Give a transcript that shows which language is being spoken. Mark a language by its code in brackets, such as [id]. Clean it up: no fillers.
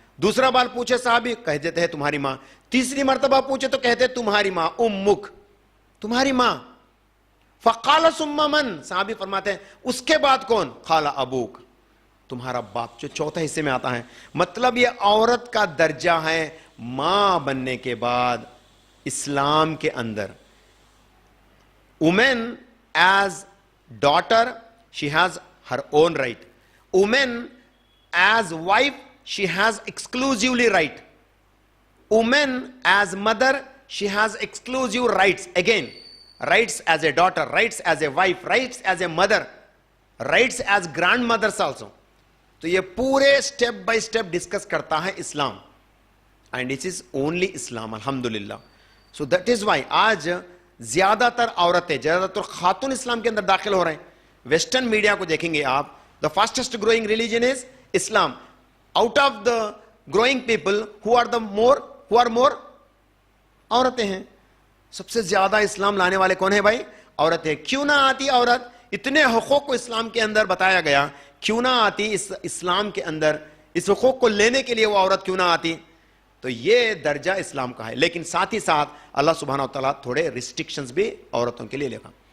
[ur] دوسرا بار پوچھے صحابی, کہہ دیتے ہیں تمہاری ماں. تیسری مرتبہ پوچھے تو کہتے تمہاری ماں, امک, تمہاری ماں. [ar] فقال ثم من, [ur] صحابی فرماتے ہیں اس کے بعد کون؟ [ar] قال ابوک, [ur] تمہارا باپ, جو چوتھے حصے میں آتا ہے. مطلب یہ عورت کا درجہ ہے ماں بننے کے بعد اسلام کے اندر. [en] Woman as daughter, she has her own right. Woman as wife, she has exclusively right. Woman as mother, she has exclusive rights. Again, rights as a daughter, rights as a wife, rights as a mother, rights as grandmothers also. [ur] تو یہ پورے [en] step by step [ur] discuss کرتا ہے اسلام. [en] And it is only Islam, alhamdulillah. So that is why [ur] آج زیادہ تر عورتیں, زیادہ تر خاتون اسلام کے اندر داخل ہو رہے ہیں. ویسٹرن میڈیا کو دیکھیں گے آپ, [en] the fastest growing religion is Islam. Out of the growing people, who are more [ur] عورتیں ہیں. سب سے زیادہ اسلام لانے والے کون ہیں بھائی؟ عورتیں. کیوں نہ آتی عورت؟ اتنے حقوق کو اسلام کے اندر بتایا گیا, کیوں نہ آتی اس اسلام کے اندر, اس حقوق کو لینے کے لیے وہ عورت کیوں نہ آتی؟ تو یہ درجہ اسلام کا ہے. لیکن ساتھ ہی ساتھ اللہ سبحانہ و تعالیٰ تھوڑے ریسٹرکشنز بھی عورتوں کے لیے لکھا.